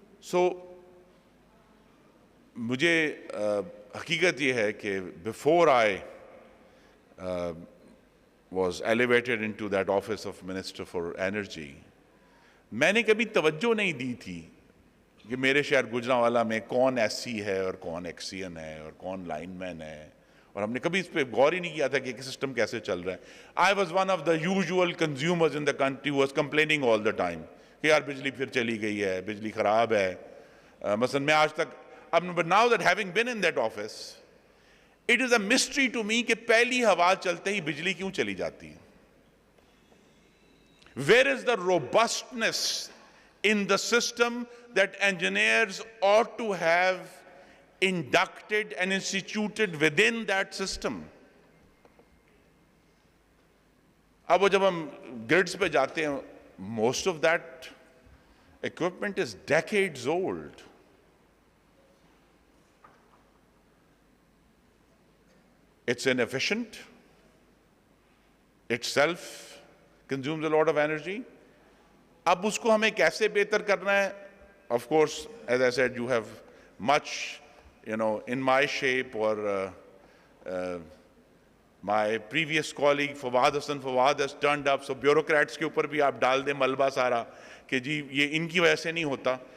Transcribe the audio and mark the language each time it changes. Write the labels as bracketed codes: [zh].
[ur] سو مجھے حقیقت یہ ہے کہ [en] before I was elevated into that office of Minister for Energy, [ur] میں نے کبھی توجہ نہیں دی تھی کہ میرے شہر گوجرانوالا میں کون ایس سی ہے اور کون ایکسین ہے اور کون لائن مین ہے, اور ہم نے کبھی اس پہ غور ہی نہیں کیا تھا کہ سسٹم کیسے چل رہا ہے. [en] I was one of the usual consumers in the country who was complaining all the time [ur] کہ یار بجلی پھر چلی گئی ہے, بجلی خراب ہے. مثلا میں آج تک, [en] but now that having been in that office, it is a mystery to me [ur] کہ پہلی ہوا چلتے ہی بجلی کیوں چلی جاتی ہے. [en] Where is the robustness in the system that engineers ought to have inducted and instituted within that system? [ur] اب وہ جب ہم گریڈز پہ جاتے ہیں, [en] most of that equipment is decades old. It's inefficient. Itself consumes a lot of energy. [ur] اب اس کو ہمیں کیسے بہتر کرنا ہے؟ [en] Of course, as I said, you have much, in my shape or my previous colleague Fawad Hassan Fawad has turned up, so bureaucrats [ur] کے اوپر بھی آپ ڈال دیں ملبہ سارا کہ جی یہ ان کی وجہ سے نہیں ہوتا.